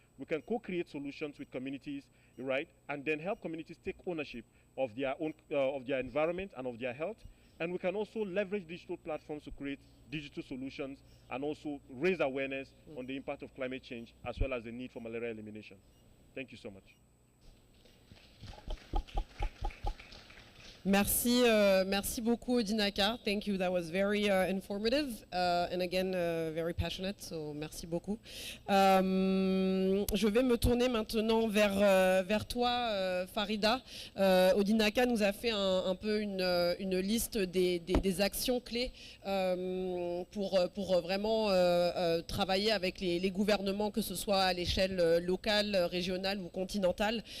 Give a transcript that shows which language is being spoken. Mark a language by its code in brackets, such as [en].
[en] We can co-create solutions with communities, right? And then help communities take ownership of their own, of their environment and of their health. And we can also leverage digital platforms to create digital solutions and also raise awareness on the impact of climate change, as well as the need for malaria elimination. Thank you so much. [fr] Merci, merci beaucoup Odinaka. [en] Thank you. That was very informative and again very passionate. [fr] So merci beaucoup. Je vais me tourner maintenant vers toi, Farida. Odinaka nous a fait un peu une liste des actions clés pour vraiment travailler avec les gouvernements, que ce soit à l'échelle locale, régionale ou continentale.